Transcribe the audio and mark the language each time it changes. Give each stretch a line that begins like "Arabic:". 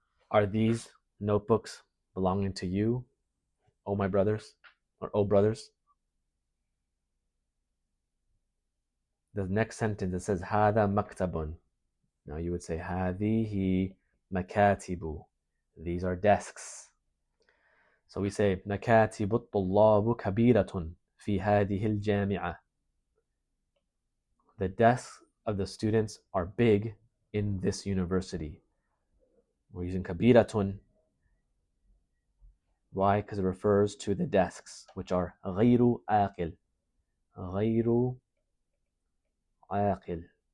English: Are these notebooks belonging to you, oh my brothers, or oh brothers? The next sentence, it says
Arabic: هذا مكتب.
English: Now you would say
Arabic: هذه مكاتب.
English: These are desks. So we say
Arabic: مكاتب الطلاب كبيرة في هذه الجامعة.
English: The desks of the students are big in this university. We're using كبيرة. Why? Because it refers to the desks, which are غير آقل.
Arabic: غير آقل.